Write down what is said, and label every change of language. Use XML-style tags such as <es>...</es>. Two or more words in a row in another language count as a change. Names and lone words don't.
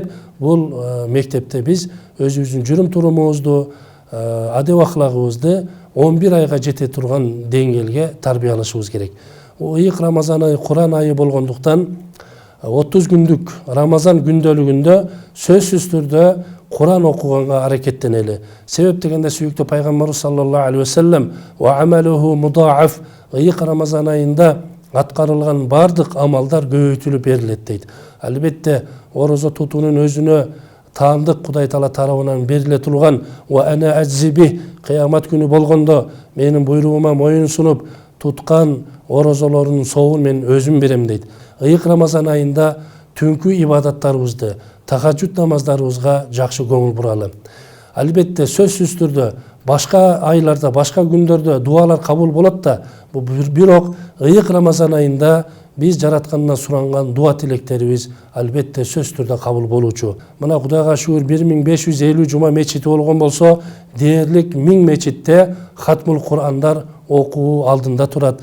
<ky>Бул мектепте биз өзүбүздүн жүрүм турумубузду, адеп аклагыбызды 11 айга жете турган деңгээлге тарбиялашыбыз керек. Ыйык Рамазан айы Куран айы болгондуктан 30 күндүк Рамазан күндөлүгүндө сөзсүз түрдө Куран окуганга аракеттенели. Себеп дегенде сүйүктүү пайгамбар</ky> <ar>صلى الله عليه وسلم وعمله مضاعف,</ar> <ky>ыйык Рамазан айында аткарылган бардык амалдар көбөйтүлүп берилет дейт. Албетте орозо тутуунун өзүнө таандык Кудай Таала тарабынан бериле турган</ky> <ar>وأنا أجزي به,</ar> <ky>кыямат күнү болгондо менин буйругума моюн сунуп туткан орозолорунун соогун мен өзүм берем дейт. Ыйык Рамазан айында түнкү ибадаттарыбызды, tahajjud namazдарыбызга жакшы көңүл буралы. Албетте сөзсүз түрдө башка айларда, башка күндөрдө дуалар кабыл болот да, бирок ыйык Рамазан айында биз жараткандан суранган дуа тилектерибиз албетте сөз түрдө кабыл болуучу. Мына Кудайга шүгүр 1550 жума мечити болгон болсо, дээрлик 1000 мечитте хатмул Курандар окуу алдында турат.</ky>